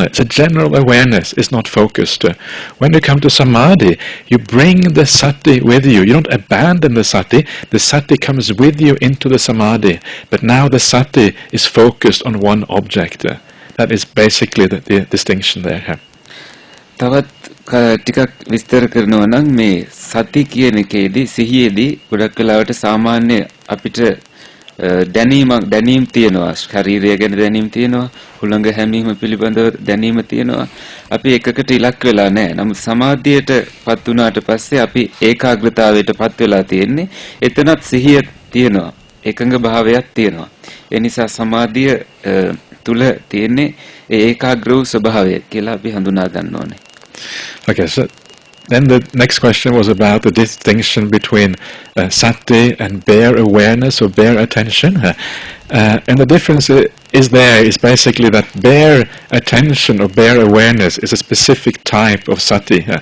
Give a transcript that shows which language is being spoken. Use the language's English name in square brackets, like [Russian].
[English] It's a general awareness, it's not focused. When you come to samadhi, you bring the sati with you. You don't abandon the sati comes with you into the samadhi. But now the sati is focused on one object. That is basically the distinction there. [Sinhala] තවත් ටිකක් විස්තර කරනවා නම් මේ සති කියන එකේදී සිහියේදී ගොඩක් වෙලාවට සාමාන්‍ය අපිට දැනීම් තියෙනවා. ශරීරය ගැන දැනීම් තියෙනවා. හුළඟ හැමීම පිළිබඳව දැනීම තියෙනවා. අපි එකකට ඉලක්ක වෙලා නැහැ. නමුත් සමාධියට පත් වුණාට පස්සේ අපි ඒකාග්‍රතාවයට පත් වෙලා තියෙන්නේ. එතනත් සිහිය තියෙනවා. එකඟ භාවයක් තියෙනවා. ඒ නිසා සමාධිය තුල තියෙන්නේ ඒකාග්‍ර වූ ස්වභාවය කියලා අපි හඳුනා ගන්න ඕනේ. [English] Okay, so then the next question was about the distinction between sati and bare awareness or bare attention. And the difference is basically that bare attention or bare awareness is a specific type of sati.